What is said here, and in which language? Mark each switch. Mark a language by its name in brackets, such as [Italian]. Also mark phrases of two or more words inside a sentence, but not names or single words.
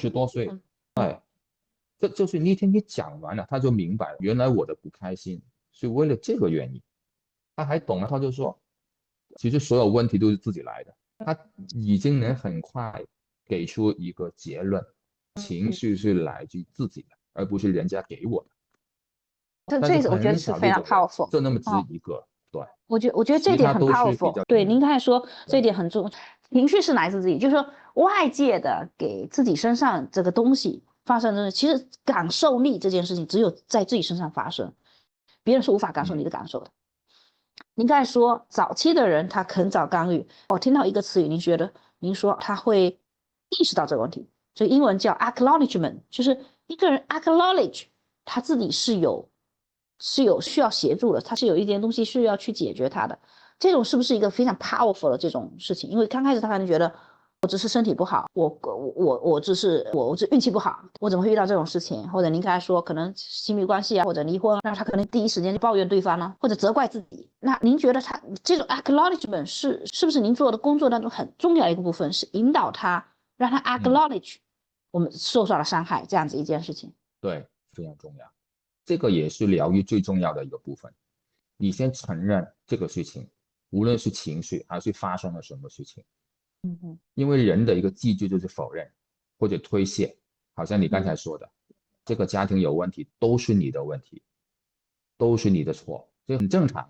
[Chinese] 20多歲，對，這就是那天你講完了，她就明白了，原來我的不開心是為了這個原因。她還懂了，她就說，其實所有問題都是自己來的，她已經能很快給出一個結論，情緒是來自於自己的，而不是人家給我的。這我覺得是非常 powerful，就那麼只一個。對，我覺得這一點很 powerful。對，您剛才說這一點很重要，情緒是來自自己，就是說外界的給自己身上這個東西發生的，其實感受力這件事情只有在自己身上發生，別人是無法感受你的感受的。您剛才說早期的人他很早干預，我聽到一個詞語，您說他會意識到這個問題，所以英文叫 acknowledgement， 就是一個人 acknowledge 他自己是有需要協助的，他是有一點東西是要去解決他的，這種是不是一個非常 powerful 的這種事情？因為剛開始他可能覺得我只是身體不好，我只是運氣不好，我怎麼會遇到這種事情？或者您剛才說可能親密關係啊，或者離婚，那他可能第一時間就抱怨對方呢，或者責怪自己。那您覺得他這種 acknowledgement 是不是您做的工作當中很重要的一個部分，是引導他讓他 acknowledge 我們受到了傷害這樣子一件事情？對，非常重要。這個也是療癒最重要的一個部分。你先承認這個事情，無論是情緒還是發生了什麼事情。因為人的一個機制就是否認或者推卸，好像你剛才說的，這個家庭有問題，都是你的問題，都是你的錯，這很正常。